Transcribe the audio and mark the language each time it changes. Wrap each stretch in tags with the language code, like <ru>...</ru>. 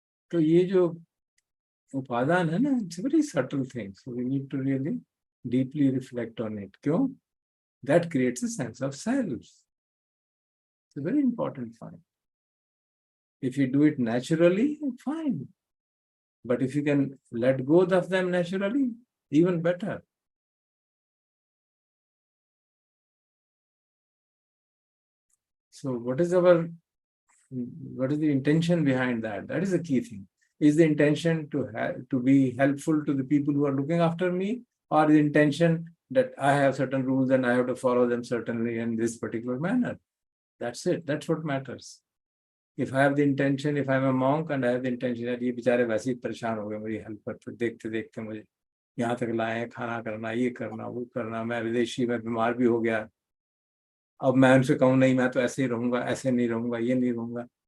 <hi>तो ये जो उपादान है ना,</hi> <en>it's a very subtle thing. So we need to really deeply reflect on it.</en> <hi>क्यों?</hi> <en>That creates a sense of self. It's a very important point. If you do it naturally, fine. But if you can let go of them naturally, even better. So what is the intention behind that? That is the key thing. Is the intention to be helpful to the people who are looking after me, or the intention that I have certain rules and I have to follow them certainly in this particular manner? That's it. That's what matters. If I have the intention, if I'm a monk and I have the intention that</en> <hi>ये बेचारे वैसे ही परेशान हो गए मेरी help पर, देखते देखते मुझे यहाँ तक लाए, खाना करना, ये करना, वो करना, मैं विदेशी में बीमार भी हो गया, अब मैं उनसे कहूँ नहीं मैं तो ऐसे ही रहूंगा, ऐसे नहीं रहूंगा, ये नहीं रहूंगा.</hi>